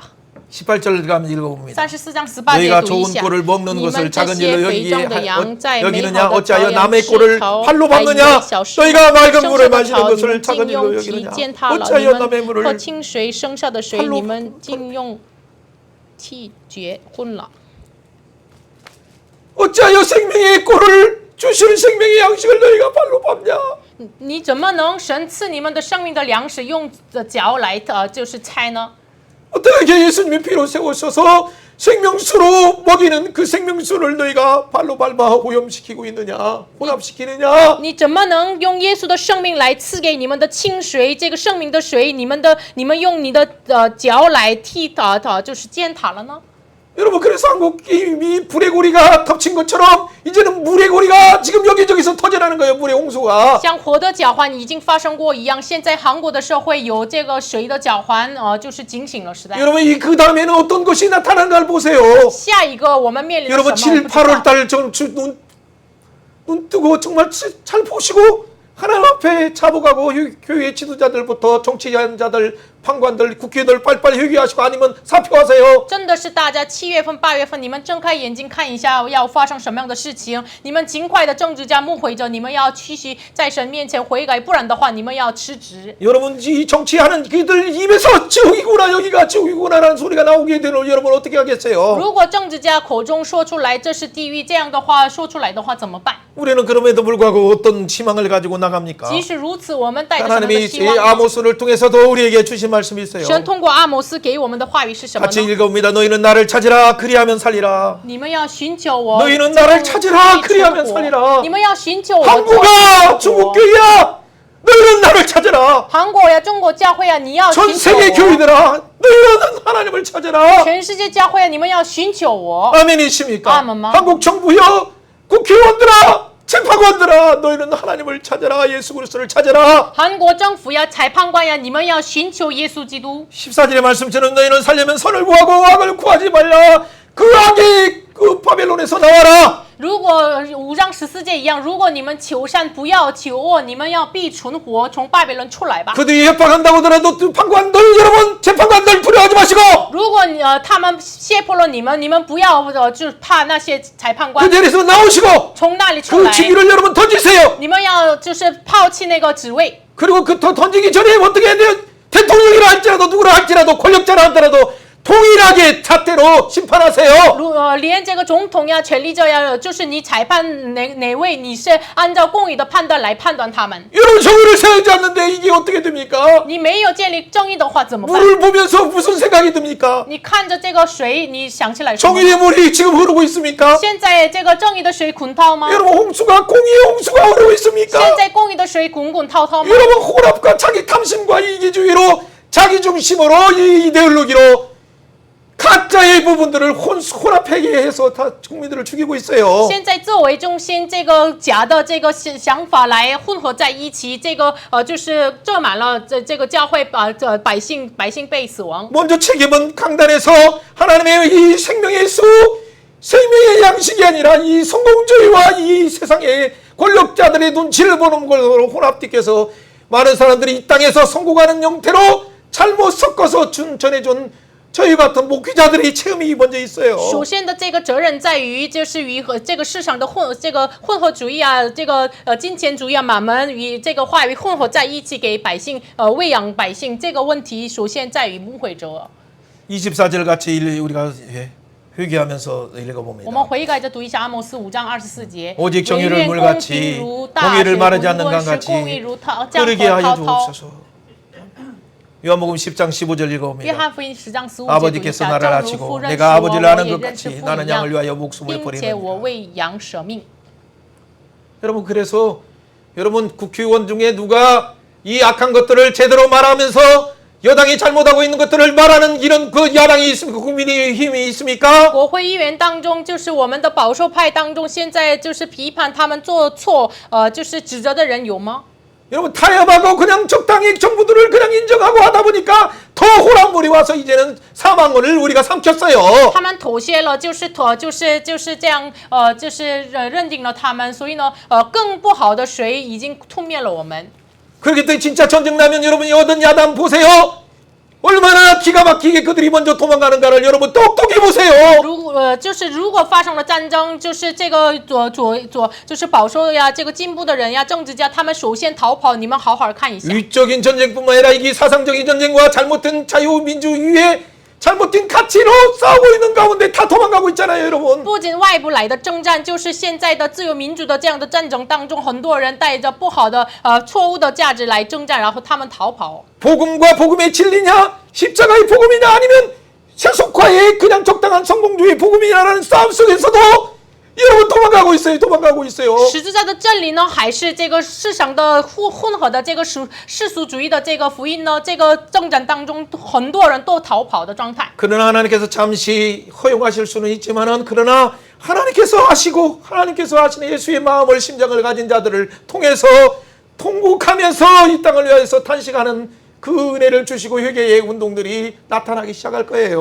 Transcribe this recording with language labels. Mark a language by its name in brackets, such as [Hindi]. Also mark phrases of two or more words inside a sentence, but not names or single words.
[Korean] 18절 가면 읽어봅니다. [Chinese] 34 章18节 [Korean] 너희가 [Chinese] 读一 [Korean] 좋은 [Chinese] 下， [Korean] 꼴을 먹는 [Chinese] 你 [Korean] 것을 [Chinese] 们这 [Korean] 작은 [Chinese] 些 [Korean] 일로 [Chinese] 肥壮的羊在美 [Korean] 여기느냐 [Chinese] 好的 [Korean] 어찌하여 [Chinese] 羔羊 [Korean] 남의 [Chinese] 吃 [Korean] 꼴을 [Chinese] 草 [Korean] 팔로 [Chinese] 来以为 [Korean] 받느냐 [Chinese] 小事 [Korean] 너희가 맑은 [Chinese] 生 [Korean] 물을 [Chinese] 下的 [Korean] 마시는 [Chinese] 草，你 [Korean] 것을 [Chinese] 们 [Korean] 작은 [Chinese] 禁 [Korean] 일로 [Chinese] 用其 [Korean] 여기느냐 [Chinese] 践踏了；你 [Korean] 어찌하여 남의 [Chinese] 们喝 [Korean] 물을 [Chinese] 清水生下的水， [Korean] 팔로 [Chinese] 你们禁用替绝混了。 [Korean] 어찌하여 생명의 꼴을 주시는 생명의 양식을 너희가 발로 밟냐 [Chinese] 你怎么能神赐你们的生命的粮食用脚来就是猜呢？ [Korean] 어떻게 예수님이 피로 세우셔서 생명수로 먹이는 그 생명수를 너희가 발로 밟아 오염시키고 있느냐 혼합시키느냐 [Chinese] 你怎么能用耶稣的生命来赐给你们的清水？这个生命的水，你们用你的脚来替就是践踏了呢？ [Korean] 여러분 그래서 한국 이미 불의 고리가 덮친 것처럼 이제는 물의 고리가 지금 여기저기서 터져나는 거예요. 물의 홍수가. [Chinese] 像火的脚环已经发生过一样，现在韩国的社会有这个水的脚环，就是警醒了时代。 [Korean] 여러분 이 그 다음에는 어떤 것이 나타나는 걸 보세요. [Chinese] 下一个我们面临的 [Korean] 여러분 [Chinese] 什么？ [Korean] 7, 8월 달 눈 뜨고 정말 잘 보시고 하나님 앞에 자복하고 교회 지도자들부터 정치자들, 판관들, 국회의원들 빨리빨리 회개하시고 아니면 사표하세요. [Chinese] 真的是大家7月份、8月份，你们睁开眼睛看一下，要发生什么样的事情？你们尽快的政治家、牧会者，你们要继续在神面前悔改，不然的话，你们要辞职。 [Korean] 여러분 이 정치하는 그들 입에서 지옥이구나 여기가 지옥이구나라는 소리가 나오게 되는 여러분 어떻게 하겠어요? [Chinese] 如果政治家口中说出来这是地狱，这样的话说出来的话怎么办？ [Korean] 우리는 그럼에도 불구하고 어떤 희망을 가지고 나갑니까? [Chinese] 即使如此，我们带着什么的 [Korean] 하나님이 [Chinese] 希望 [Korean] 이 [Chinese] 呢？ [Korean] 아모스를 통해서도 우리에게 주신 말씀이 있어요. [Chinese] 神通过阿摩斯给我们的话语是什么 [Korean] 같이 [Chinese] 呢？ [Korean] 읽어봅니다. 너희는 나를 찾으라 그리하면 살리라. [Chinese] 你们要寻求我， [Korean] 너희는 나를 찾으라 그리하면 [Chinese] 存活 [Korean] 살리라. [Chinese] 你们要寻求我， [Korean] 한국아 중국 교회야 너희는 나를 찾으라. [Chinese] 韩国呀，中国教会啊，你要 [Korean] 전 [Chinese] 寻求 [Korean] 세계 [Chinese] 我。 [Korean] 교회들아 너희는 하나님을 찾으라. [Chinese] 全世界教会啊，你们要寻求我。 [Korean] 아멘이십니까? 아멘만. 한국 정부여 국회의원들아 재판관들아 너희는 하나님을 찾아라. 예수 그리스도를 찾아라. [Chinese] 韩国政府呀、裁判官呀，你们要寻求耶稣基督。 [Korean] 14절의 말씀처럼 너희는 살려면 선을 구하고 악을 구하지 말라. 그 악이 그 바벨론에서 나와라. [Chinese] 如果5章14节一样，如果你们求善不要求恶，你们要必存活，从巴比伦出来吧。 [Korean] 그들이 협박한다고 하더라도 판관들 여러분 재판관들 두려워하지 마시고 [Chinese] 如果他们胁迫了你们，你们不要就怕那些裁判 [Korean] 그 [Chinese] 官， [Korean] 자리에서 나오시고 [Chinese] 从那里出 [Korean] 그 [Chinese] 来， [Korean] 직위를 여러분 던지세요. [Chinese] 你们要就是抛弃那个职位。 [Korean] 그리고 그 던지기 전에 어떻게 해야 돼요? 대통령이라 할지라도 누구라 할지라도 권력자라 하더라도 동일하게 잣대로 심판하세요. [Chinese] 连这个总统呀、权力者呀，就是你裁判哪位，你是按照公义的判断来判断他们。 [Korean] 여러분 정의를 세우지 않는데 이게 어떻게 됩니까? [Chinese] 你没有建立正义的话怎么办？ [Korean] 물을 보면서 무슨 생각이 듭니까? [Chinese] 你看着这个水，你想起来什么？ [Korean] 정의의 물이 지금 흐르고 있습니까? [Chinese] 现在这个正义的水滚涛吗？ [Korean] 여러분 홍수가 공의의 홍수가 흐르고 있습니까? [Chinese] 现在公义的水滚滚滔滔吗？ [Korean] 여러분 혼합과 자기 탐심과 이기주의로 자기 중심으로 이 이데올로기로 가짜의 부분들을 혼합하게 해서 다 국민들을 죽이고 있어요. [Chinese] 现在自我为中心，这个假的这个想法来混合在一起，这个就是遮满了这个教会，百姓被死亡。 [Korean] 먼저 책임은 강단에서 하나님의 이 생명의 수, 생명의 양식이 아니라 이 성공주의와 이 세상의 권력자들의 눈치를 보는 걸로 혼합되어서 많은 사람들이 이 땅에서 성공하는 형태로 잘못 섞어서 전해준 저희 같은 목회자들의 체험이 먼저 있어요. [Chinese] 首先的这个责任在于，就是与这个市场的混合主义啊，这个金钱主义啊，马门与这个话语混合在一起，给百姓喂养百姓，这个问题首先在于牧会者。 [Korean] 24절 같이 우리가 회개하면서 읽어봅니다. [Chinese] 我们悔改着读一下阿摩斯5章24节。 [Korean] 오직 정의를 [Chinese] 惟愿 [Korean] 물같이 [Chinese] 公平如大水 [Korean] 공의를 마르지 않는 [Chinese] 滚滚，使 [Korean] 강같이 [Chinese] 公义如江 [Korean] 흐르게 [Chinese] 河 [Korean] 하여 [Chinese] 滔滔。 [Korean] 주옵소서. 요한복음 10장 15절 [Chinese] 约 [Korean] 읽어봅니다. [Chinese] 翰福音10章15节读一 [Korean] 아버지께서 [Chinese] 下， [Korean] 나를 [Chinese] 正如 [Korean] 아시고 [Chinese] 父认识 [Korean] 내가 [Chinese] 我， [Korean] 아버지를 [Chinese] 我 [Korean] 아는 [Chinese] 也 [Korean] 것 [Chinese] 认识 [Korean] 같이 [Chinese] 父 [Korean] 나는 [Chinese] 一样， [Korean] 양을 위하여 목숨을 [Chinese] 并且我 [Korean] 버리느니라. [Chinese] 为羊舍命。 [Korean] 여러분 그래서 여러분 국회의원 중에 누가 이 악한 것들을 제대로 말하면서 여당이 잘못하고 있는 것들을 말하는 이런 그 야당이 있습니까? 국민의힘이 있습니까? [Chinese] 国会议员当中，就是我们的保守派当中，现在就是批判他们做错，就是指责的人有吗？ [Korean] 여러분 타협하고 그냥 적당히 정부들을 그냥 인정하고 하다 보니까 더 호랑물이 와서 이제는 사망원을 우리가 삼켰어요. [Chinese] 他们妥协了，就是这样，就是认定了他们，所以呢，更不好的水已经吞灭了我们。 [Korean] 그렇기 때문에 진짜 전쟁 나면 여러분 여든 야당 보세요. 얼마나 기가 막히게 그들이 먼저 도망가는가를 여러분 똑똑히 보세요. [Chinese] 就是如果发生了战争，就是这个就是保守呀，这个进步的人呀，政治家，他们首先逃跑，你们好好看一下。 [Korean] 위적인 전쟁뿐만 아니라 이게 사상적인 전쟁과 잘못된 자유민주주의의 잘못된 가치로 싸우고 있는 가운데 다 도망가고 있잖아요, 여러분. [Chinese] 不仅外部来的征战，就是现在的自由民主的这样的战争当中，很多人带着不好的错误的价值来征战，然后他们逃跑。 [Korean] 복음과 복음의 진리냐, 십자가의 복음이냐, 아니면 세속화의 그냥 적당한 성공주의 복음이냐라는 싸움 속에서도 여러분 도망가고 있어요. [Chinese] 十字架的真理呢，还是这个世上的混合的这个世俗主义的这个福音呢？这个征战当中，很多人都逃跑的状态。 [Korean] 그러나 하나님께서 잠시 허용하실 수는 있지만은 그러나 하나님께서 하시는 예수의 마음을 심장을 가진 자들을 통해서 통곡하면서 이 땅을 위해서 탄식하는 그 은혜를 주시고 회개의 운동들이 나타나기 시작할 거예요.